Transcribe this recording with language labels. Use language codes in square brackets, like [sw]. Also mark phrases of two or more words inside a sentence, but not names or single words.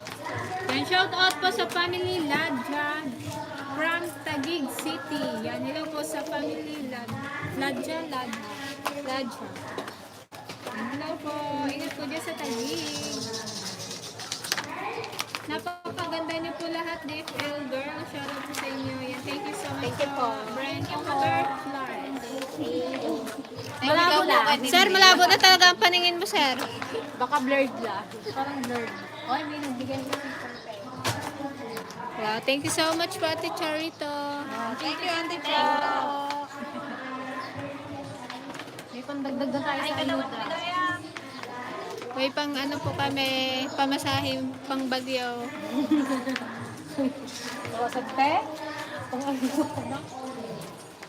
[tl] Yan, [en] shout out [tl] po sa family Ladja from Taguig City. Yan, hello po sa family Ladja. Hello po, ingat po dyan sa Taguig. Napakaganda niyo po lahat, DFL girl. [en] Shout out [tl] po sa inyo. Yan, [en] thank you so much. Thank you po. Brian Butterfly. [tl] Malabo na. Sir, malabo na talaga ang paningin mo, sir. Baka blurred lang. Parang blurred. Oy, may nagbigay ko ng [en] Wow, thank you so much po, Ate Charito. Thank you, Ate Tia. [tl] May pandagdag na tayo sa ayuda. May pang ano po kami, pamasahing pang Bagyo. Sa te? Pang ayuda na.